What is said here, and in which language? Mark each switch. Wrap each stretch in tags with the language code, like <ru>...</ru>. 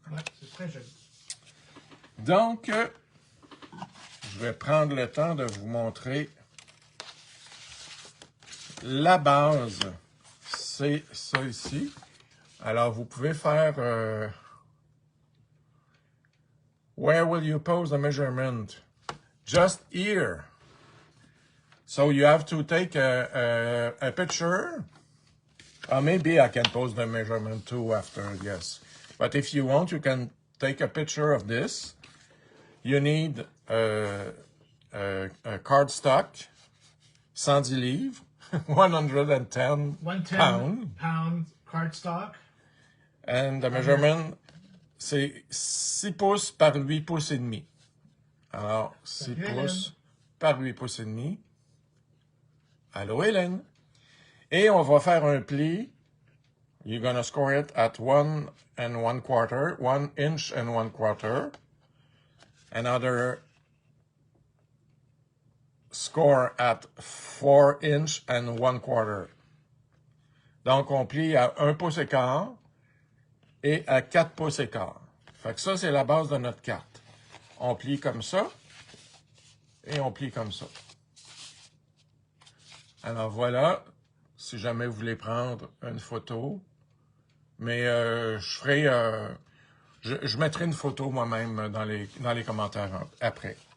<fr>Ouais, c'est très joli. Donc, je vais prendre le temps de vous montrer la base. C'est ça ici. Alors, vous pouvez faire...</fr> <en>where will you pose the measurement? Just here. So you have to take a picture. Or maybe I can pose the measurement too after, yes. But if you want, you can take a picture of this. you need a cardstock, 110 livres, 110 pounds. Pound cardstock. And the measurement,</en> <fr>c'est 6 pouces par 8 pouces et demi. Alors, 6 pouces par 8 pouces et demi. Allô, Hélène. Et on va faire un pli.</fr> <en>You're gonna score it at 1 1/4, 1 inch and 1/4. Another score at 4 inch and 1/4.</en> <fr>Donc, on plie à 1 pouce et quart et à 4 pouces et quart. Fait que ça, c'est la base de notre carte. On plie comme ça et on plie comme ça. Alors voilà, si jamais vous voulez prendre une photo, mais je mettrai une photo moi-même dans les commentaires après.</fr>